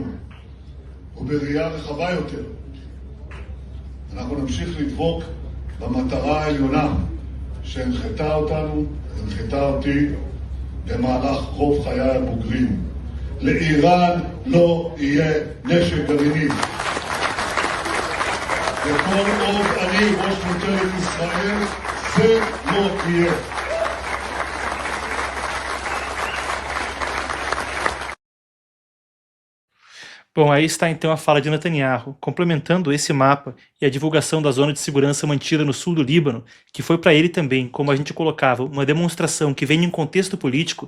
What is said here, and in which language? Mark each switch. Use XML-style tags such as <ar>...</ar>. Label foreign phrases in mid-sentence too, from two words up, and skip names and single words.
<he>ובראייה רחבה יותר, אנחנו נמשיך לדבוק במטרה העליונה שהנחתה אותנו, הנחתה אותי במהלך רוב חיי הבוגרים. לאיראן לא יהיה נשק גרעיני. וכל עוד אני ראש ממשלת ישראל, זה לא יהיה.</he> <pt>Bom, aí está então a fala de Netanyahu, complementando esse mapa e a divulgação da zona de segurança mantida no sul do Líbano, que foi para ele também, como a gente colocava, uma demonstração que vem em um contexto político.</pt>